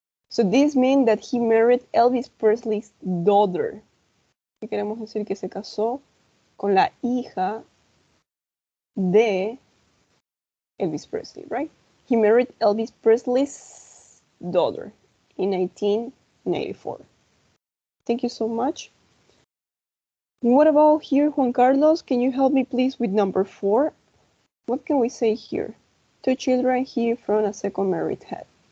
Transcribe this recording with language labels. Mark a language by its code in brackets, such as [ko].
[en] So this means that he married Elvis Presley's daughter. [es] Y queremos decir que se casó con la hija de Elvis Presley, right? [en] He married Elvis Presley's daughter in 1994. Thank you so much. What about here, Juan Carlos? Can you help me please with number 4? What can we say here? 2 children he from a second married had.